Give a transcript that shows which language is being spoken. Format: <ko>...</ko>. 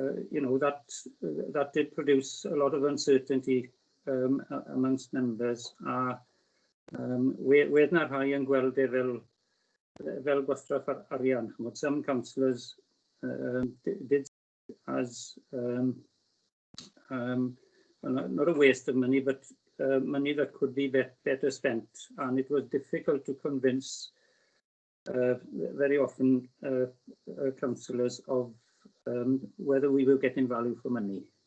<en>You know, that did produce a lot of uncertainty amongst members.</en> <cy>Wedd na rhai yn gweld fel gwastraff arian.</cy> <en>Some councillors did as not a waste of money, but money that could be better spent, and it was difficult to convince very often councillors of whether we were getting value for money.</en>